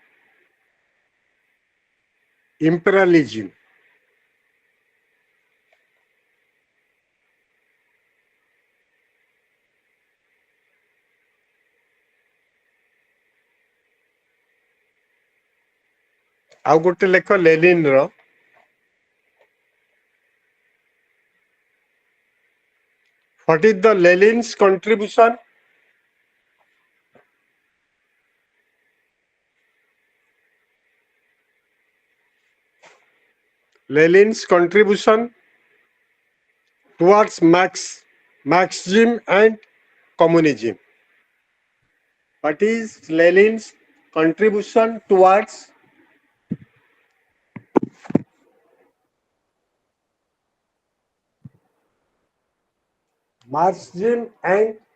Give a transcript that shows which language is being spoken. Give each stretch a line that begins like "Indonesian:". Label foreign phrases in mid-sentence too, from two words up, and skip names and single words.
English: imperialism
Odia: ଆଉ ଗୋଟେ ଲେଖ ଲେନିନ୍ ର
English: what is the Lenin's contribution Lenin's contribution towards Marxism and communism what is Lenin's contribution towards Marxism and